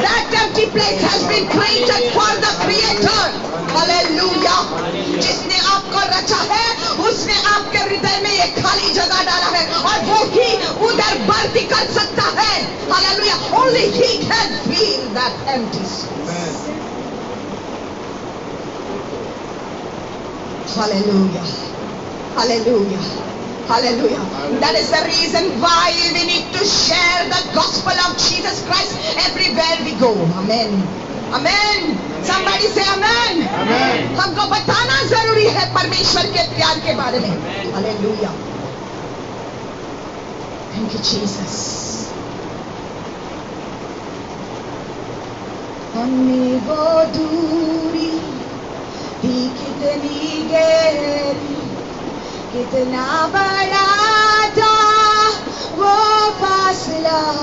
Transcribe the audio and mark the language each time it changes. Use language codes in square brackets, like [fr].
[en] That empty place has been created for the Creator. Hallelujah. [hi] जिसने आपको रचा है, उसने आपके हृदय में एक खाली जगह डाला है, और वो ही उधर भर्ती कर सकता है। [en] Hallelujah. Only He can fill that empty space. Hallelujah. Hallelujah. Hallelujah. That is the reason why we need to share the gospel of Jesus Christ everywhere we go. Amen. Amen. Somebody say amen. Amen. [hi] हमको बताना जरूरी है परमेश्वर के प्यार के बारे में. [en] Hallelujah. Thank you, Jesus. [hi] हमें वो दूरी थी कितनी गहरी, कितना बड़ा था वो फासला,